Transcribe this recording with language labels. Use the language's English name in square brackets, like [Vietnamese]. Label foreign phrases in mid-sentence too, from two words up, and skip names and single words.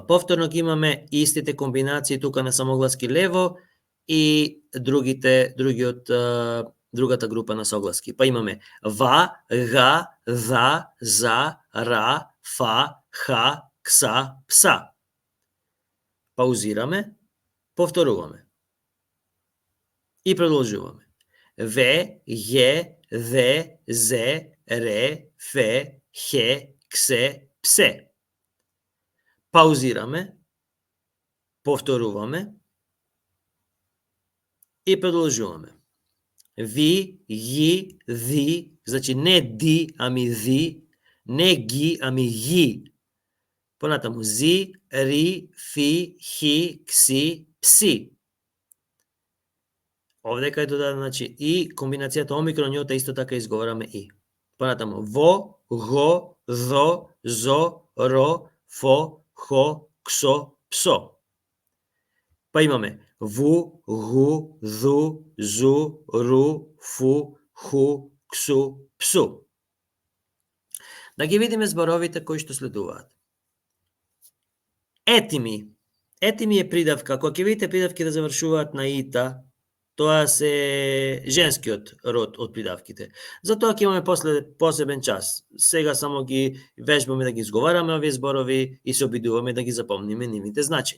[Macedonian] Повторно ги имаме истите комбинации тука на самогласки лево и другата група на согласки. Па имаме ва, га, за, за, ра, фа, ха, кса, пса. Паузираме, повторуваме. И продолжуваме. Ве, је, зе, зе, ре, фе, хе, ксе, псе. Паузираме, повторуваме и продолжуваме. Ви, ји, зи, значи не ди, ами зи, не ги, ами ји. Понатаму зи, ри, фи, хи, кси, пси. Овде кај додадено, значи, и комбинацијата омикрон и исто така изговораме и. Понатаму, во, го, зо, зо, ро, фо, хо, ксо, псо. Па имаме ву, гу, зу, зу, ру, фу, ху, ксу, псу. Да ги видиме зборовите кои што следуваат. Етими. Етими е придавка. Кога ќе видите придавки да завршуваат на ита, тоа се женскиот род од придавките. Затоа ќе имаме после посебен час. Сега само ги вежбаме да ги изговараме овие зборови и се обидуваме да ги запомниме нивните значења.